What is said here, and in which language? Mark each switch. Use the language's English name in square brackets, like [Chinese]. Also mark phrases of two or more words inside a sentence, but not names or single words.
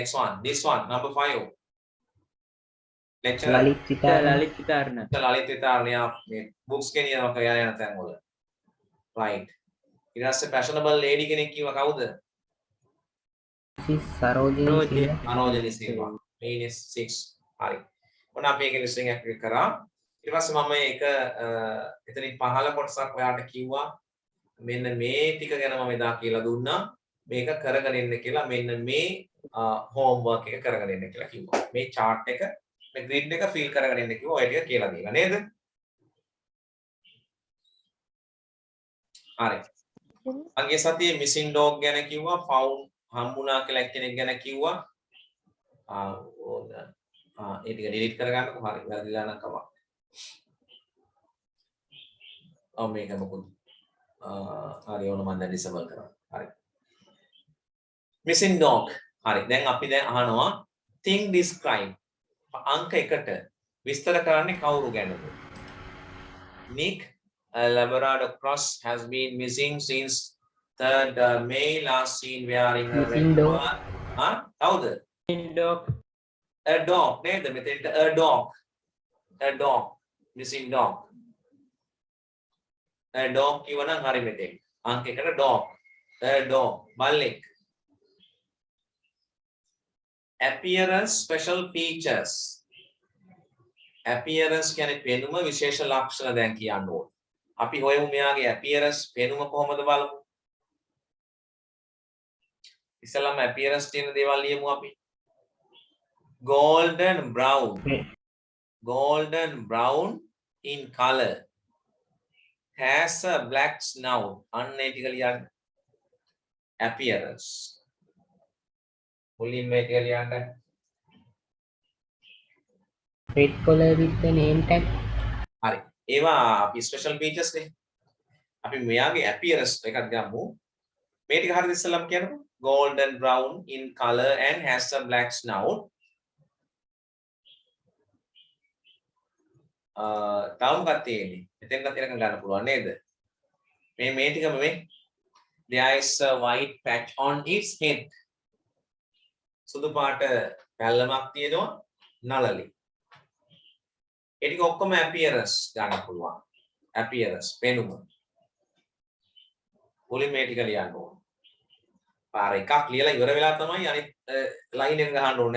[English] This one number 5. lecturer [Sinhala] ලලිත් විතාරණ ලලිත් විතාරණයා මේ books ගෙනියනවා කියලා යන තැන් වල. right. ඊට පස්සේ [English] fashionable lady [Sinhala] කෙනෙක් කිව්වා කවුද? සරෝජිනී අනෝජනි සිල්වා. minus 6. හරි. ඔන්න අපි ඒක [English] listening activity [Sinhala] කරා. ඊට පස්සේ මම ඒක එතනින් 15 කොටසක් ඔයාලට කිව්වා. මෙන්න මේ ටික ගැන මම එදා කියලා දුන්නා. මේක කරගෙන ඉන්න කියලා මෙන්න මේ homework එක කරගෙන ඉන්න කියලා කිව්වා. මේ chart එක මේ grid එක fill කරගෙන ඉන්න කිව්වා. ඔය ටික කියලා දීලා නේද? හරි. අගේ සතියේ [English] missing dog [Sinhala] ගැන කිව්වා. found හම්බුණා කියලා කෙනෙක් ගැන කිව්වා. ඒ ටික delete කරගන්නකො. හරි. වැරදිලා නම් කමක්. මේක මොකද? හරි ඕන මම දැන් disable කරා. හරි. missing dog. හරි. දැන් අපි දැන් අහනවා [English] thing describe. [Sinhala] අංක 1ට විස්තර කරන්නේ කවුරු ගැනද? [English] Nick, a Labrador cross, has been missing since 3rd May, last seen wearing a Missing red dog. one. [Sinhala] කවුද? [English] ඩොක් A dog [Sinhala] නේද? මෙතෙන්ට [English] a dog. A dog. Missing dog. A dog [Sinhala] කියවනම් හරි මෙතෙන්. අංක 1ට [English] dog. A dog. [Sinhala] බල්ලෙක්. [English] Appearance special features. [Sinhala] Appearance කියන්නේ පෙනුම විශේෂ ලක්ෂණ දැන් කියන්න ඕනේ. අපි හොයමු මෙයාගේ appearance පෙනුම කොහොමද බලමු. ඉස්සෙල්ලාම appearance තියෙන දේවල් ලියමු අපි. [English] golden brown. Golden brown in color. Has a black snout. [Sinhala] අන්න ඒ ටික ලියන්න. Appearance. මුලින්ම ඒ ටික ලියන්න. [English] red color with the name tag [Sinhala] හරි. ඒවා අපි [English] special features [Sinhala] නේ. අපි මෙයාගේ appearance එකක් ගමු. මේ ටික හරියට ඉස්සෙල්ලාම කියන්නකෝ. [English] golden brown in color and has a black snout. [Sinhala] තව මොකක්ද තියෙන්නේ? මෙතෙන්වත් එනකන් ගන්න පුළුවන් නේද? මේ ටිකම මේ. [English] There is a white patch on its head. [Sinhala] සුදු පාට පැල්ලමක් තියෙනවා නළලේ. ඒ ටික ඔක්කොම appearance ගන්න පුළුවන්. appearance පෙනුම. මුලින් මේ ටික ලියන්න ඕන. පාර එකක් ලියලා ඉවර වෙලා තමයි අනිත් ලයින් එක ගහන්න ඕනේ.